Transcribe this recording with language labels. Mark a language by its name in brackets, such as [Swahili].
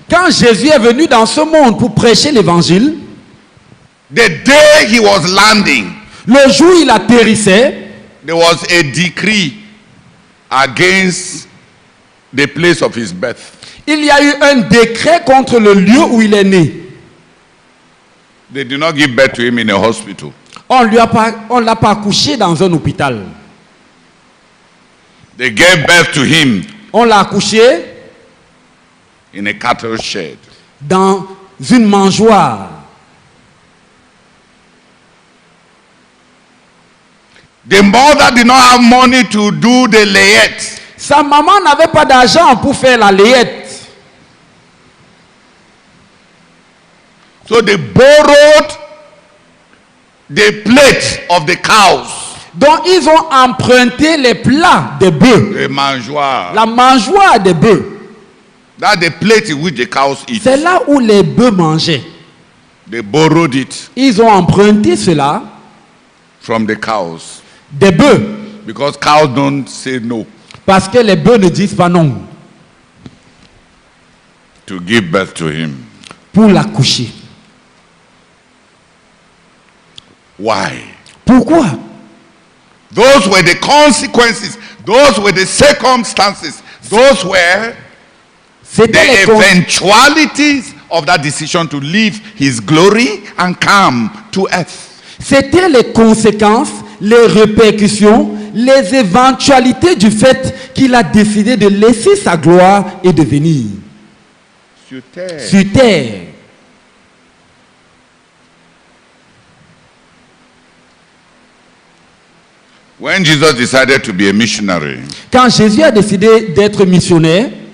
[French] Quand Jésus est venu dans ce monde pour prêcher l'évangile, [English] the day he was landing, [French] le jour où il atterrissait, [English] there was a decree against the place of his birth. [French] il y a eu un décret contre le lieu où il est né. [English] They did not give birth to him in a hospital. [French] On l'a pas accouché dans un hôpital. [English] They gave birth to him [French] On l'a accouché [English] in a cattle shed. [French] dans une mangeoire. [English] The mother did not have money to do the layette. [French] Sa maman n'avait pas d'argent pour faire la layette. [English] So they borrowed the plate of the cows, [French] Donc ils ont emprunté les plats des bœufs, [English] the mangeoire. [French] la mangeoire des bœufs. [English] That's the plate in which the cows eat. [French] C'est là où les bœufs mangeaient. [English] They borrowed it [French] Ils ont emprunté cela [English] from the cows [French] des bœufs, [English] because cows don't say no [French] parce que les bœufs ne disent pas non [English] to give birth to him. [French] pour l'accoucher. [English] Why? [French] Pourquoi? [English] Those were the consequences. Those were the circumstances. Those were [French] C'était [English] the eventualities of that decision to leave his glory and come to earth. [French] C'était les conséquences, les répercussions, les éventualités du fait qu'il a décidé de laisser sa gloire et de venir Sur terre. sur terre. [English] When Jesus decided to be a missionary, [French] Quand Jésus a décidé d'être missionnaire,